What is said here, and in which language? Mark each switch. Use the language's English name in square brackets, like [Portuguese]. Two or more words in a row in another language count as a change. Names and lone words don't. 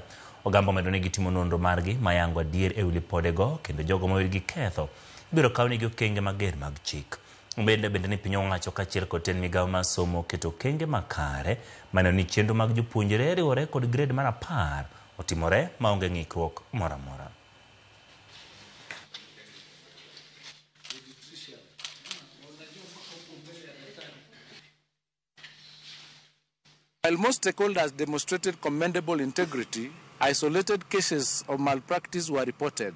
[Luo (Kenya and Tanzania)] Ogamba medo ni gitimo nonro margi mayango adier e wi lipodego kendo jogo ma wirgi ketho biro kawnegi okenge mager mag chik. Bende ni piny owacho kaachiel kod ten migawo mar somo keto kenge makare maneno ni chenro mag jopuonjre riwore kod grade mar 10 otimore maonge ng'ikruok moro amora. [English] While most stakeholders demonstrated commendable integrity, isolated cases of malpractice were reported.